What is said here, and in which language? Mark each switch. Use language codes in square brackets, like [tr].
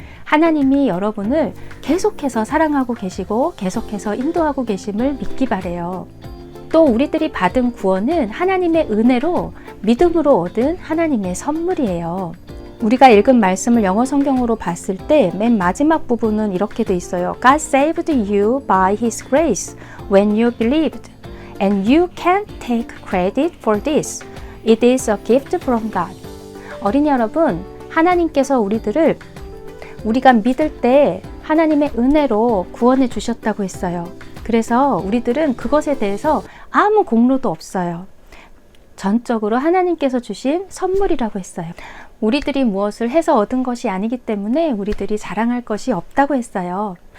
[ko] 하나님이 여러분을 계속해서 사랑하고 계시고 계속해서 인도하고 계심을 믿기 바래요. 또 우리들이 받은 구원은 하나님의 은혜로 믿음으로 얻은 하나님의 선물이에요. 우리가 읽은 말씀을 영어 성경으로 봤을 때 맨 마지막 부분은 이렇게 돼 있어요. [en] God saved you by His grace when you believed, and you can't take credit for this. It is a gift from God. [ko] 어린이 여러분, 하나님께서 우리가 믿을 때 하나님의 은혜로 구원해 주셨다고 했어요. 그래서 우리들은 그것에 대해서 아무 공로도 없어요. 전적으로 하나님께서 주신 선물이라고 했어요. 우리들이 무엇을 해서 얻은 것이 아니기 때문에 우리들이 자랑할 것이 없다고 했어요.